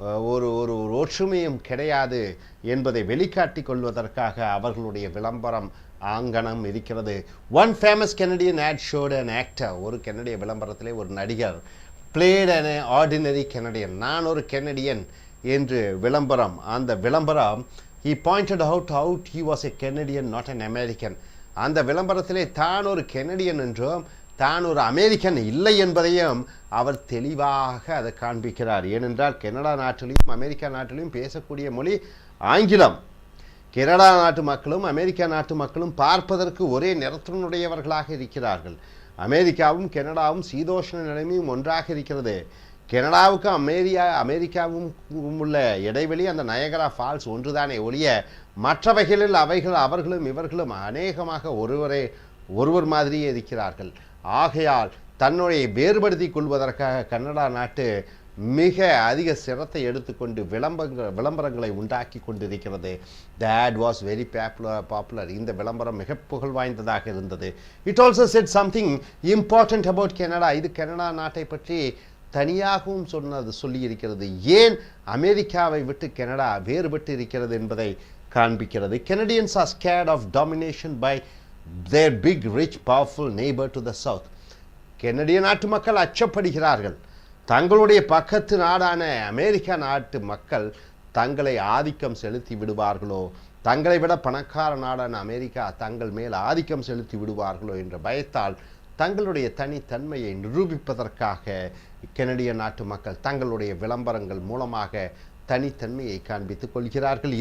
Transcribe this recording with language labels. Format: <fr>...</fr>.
<ta>ஒரு ஒரு ஒற்றுமையும் கிடையாது என்பதை வெளிக்காட்டி கொள்வதற்காக அவர்களுடைய விளம்பரம் ஆங்கணம் இருக்கிறது.</ta> <en>one famous Canadian ad showed an actor,</en> <ta>ஒரு கெனடிய விளம்பரத்திலே ஒரு நடிகர்</ta> <en>played an ordinary Canadian,</en> <ta>நான் ஒரு கெனடியன் என்று விளம்பரம். அந்த விளம்பரம்</ta> <en>he pointed out how he was a Canadian not an American.</en> <ta>அந்த விளம்பரத்திலே தான் ஒரு கெனடியன் என்றும் தான் ஒரு அமெரிக்கன் இல்லை என்பதையும் அவர் தெளிவாக அதை காண்பிக்கிறார். ஏனென்றால் கனடா நாட்டிலையும் அமெரிக்கா நாட்டிலையும் பேசக்கூடிய மொழி ஆங்கிலம். கனடா நாட்டு மக்களும் அமெரிக்கா நாட்டு மக்களும் பார்ப்பதற்கு ஒரே நிறத்தினுடையவர்களாக இருக்கிறார்கள். அமெரிக்காவும் கனடாவும் சீதோஷ்ண நிலைமையும் ஒன்றாக இருக்கிறது. கனடாவுக்கும் அமெரிக்காவும் உள்ள இடைவெளி அந்த நயகரா ஃபால்ஸ் ஒன்றுதானே ஒழிய மற்றவைகளில் அவர்களும் இவர்களும் அநேகமாக ஒருவர் மாதிரியே இருக்கிறார்கள். ஆகையால் தன்னுடைய வேறுபடுத்தி கொள்வதற்காக கனடா நாட்டு மிக அதிக சிரத்தை எடுத்துக்கொண்டு விளம்பரங்களை உண்டாக்கி கொண்டிருக்கிறது.</ta> <en>The ad was very popular.</en> <ta>இந்த விளம்பரம் மிக புகழ் வாய்ந்ததாக இருந்தது.</ta> <en>It also said something important about Canada.</en> <ta>இது கனடா நாட்டை பற்றி தனியாகவும் சொல்லியிருக்கிறது. ஏன் அமெரிக்காவை விட்டு கனடா வேறுபட்டு இருக்கிறது என்பதை காண்பிக்கிறது.</ta> <en>Canadians are scared of domination by their big, rich, powerful neighbor to the south.</en> <ta>கனடிய நாட்டு மக்கள் அச்சப்படுகிறார்கள். தங்களுடைய பக்கத்து நாடான அமெரிக்கா நாட்டு மக்கள் தங்களை ஆதிக்கம் செலுத்தி விடுவார்களோ, தங்களை விட பணக்கார நாடான அமெரிக்கா தங்கள் மேல் ஆதிக்கம் செலுத்தி விடுவார்களோ என்ற பயத்தால் தங்களுடைய தனித்தன்மையை நிரூபிப்பதற்காக கனடிய நாட்டு மக்கள் தங்களுடைய விளம்பரங்கள் மூலமாக தனித்தன்மையை காண்பித்துக் கொள்கிறார்கள்.</ta>